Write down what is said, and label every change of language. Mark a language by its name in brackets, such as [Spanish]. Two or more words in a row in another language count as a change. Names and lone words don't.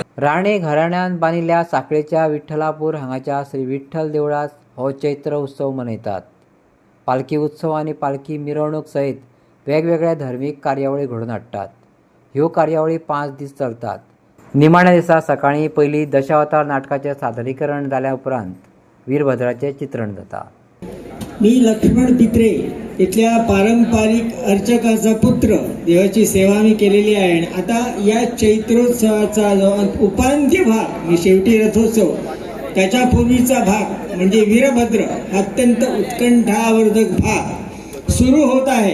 [Konkani] राणे घराण्यान बांदिल्ल्या साखळेच्या विठ्ठलापूर हांगाच्या श्री विठ्ठल देवळात हो चैत्र उत्सव मनयतात। पालखी उत्सव आनी पालखी मिरवणूक सयत वेगवेगळ्या धार्मीक कार्यावळी घडोवन हाडटात। ह्यो कार्यावळी 5 दीस चलतात। निमाण्या दिसा सकाळीं पयलीं दशावतार नाटकाचें सादरीकरण जाल्या उपरांत वीरभद्राचें चित्रण जाता। [Marathi] मी लक्ष्मण पित्रे इथल्या पारंपरिक अर्चकाचा पुत्र। देवाची सेवा मी केलेली आहे आणि आता या चैत्रोत्सवाचा जो उपांत्य भाग म्हणजे शेवटी रथोत्सव त्याच्या पूर्वीचा भाग म्हणजे वीरभद्र अत्यंत उत्कंठावर्धक भाग सुरू होत आहे।